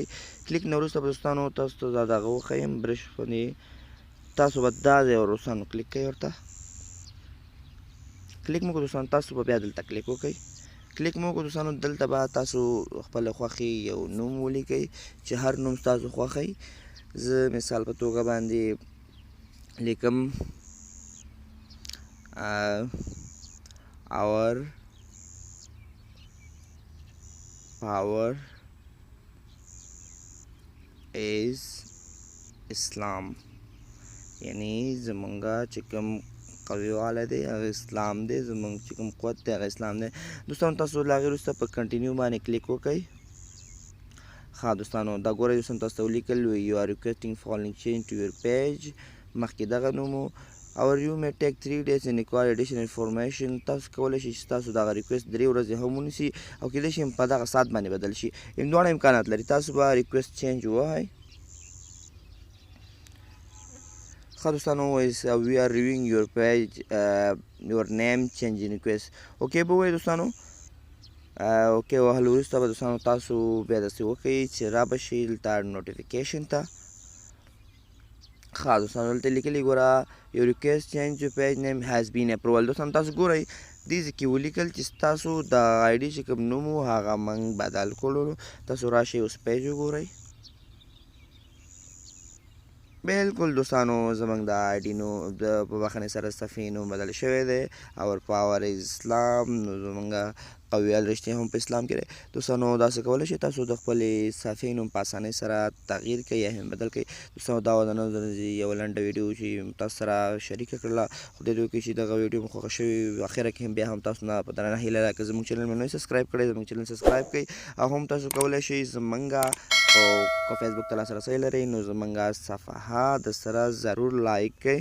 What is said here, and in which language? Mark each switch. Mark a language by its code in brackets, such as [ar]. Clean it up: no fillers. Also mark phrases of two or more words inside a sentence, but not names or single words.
[ps] کلیک نه وروسته به دوستانو تاسو ته دا دغه وښیم برش باندې تاسو به دا دی دوستانو کلیک کوئ. ورته کلیک مو کړو دوستانو تاسو به بیا دلته کلیک وکئ. کلیک مو وکړو دوستانو دلته به تاسو خپله خوښې یو نوم ولیکئ چې هر نوم ستاسو خوښی. زه مثال په توګه باندې لیکم [en] our power is Islam، [ps] یعنی زمونږ چې کوم قوي والی دی هغه اسلام دی، زمونږ چې کوم قوت دی هغه اسلام دی. دوستانو تاسو له هغې وروسته په کنټینیو باندې کلیک وکئ. ښه دوستانو دا ګورئ دوستانو تاسو ته ولیکل [en] you are requesting following change to your page. [ps] مخکې دغه نوم و [en] or you may take 3 days and require additional information. [ps] تاسو کولی شئ چې تاسو دغه ریکویسټ 3 ورځې هم ونیسي او کیدای شي په دغه ساعت باندې بدل شي. دواړه امکانات لري. تاسو به [en] request change [ps] ووهئ. ښه دوستانو [en] we are reviewing your page your name changing request [ps] اوکې به ووایئ دوستانو. اوکې وهلو وروسته به دوستانو تاسو بیا داسې وکئ چې را به شئ دلته نوټیفیکیشن ته. ښه دوستانو دلته لیکلي ګوره [en] your request change your page name has been approval. [ps] دوستانو تاسو ګورئ دې ځای کې ولیکل چې ستاسو د آی ډي چې کوم نوم و هغه موږ بدل کړلو. تاسو راشئ اوس پیج وګورئ. بلکل دوستانو زموږ د آی ډي نو د په بخښنې سره صفحې نوم بدل شوی دی. [en] our power is اسلام. [ps] نو زموږ قویال رښتیا هم په اسلام کې دی. دوستانو داسې کولی شئ تاسو د خپلې صفحې نوم په اسانۍ سره تغییر کړئ یا هم بدل کړئ. دوستانو دا د نن ورځې یوه لنډه ویډیو چې تاسو سره شریکه کړله. خدای دې وکړي چې دغه ویډیو مو خوښه شوې. اخره کې هم بیا هم تاسو نه په درنه هیله ده که زموږ چینل مې نه سبسکرایب کړی زموږ چینل سبسکرایب کړئ او هم تاسو کولی شئ زمونږ او که فیسبوک ته لاسرسی لرئ نو زمونږ صفحه د سره ضرور لایک کړئ.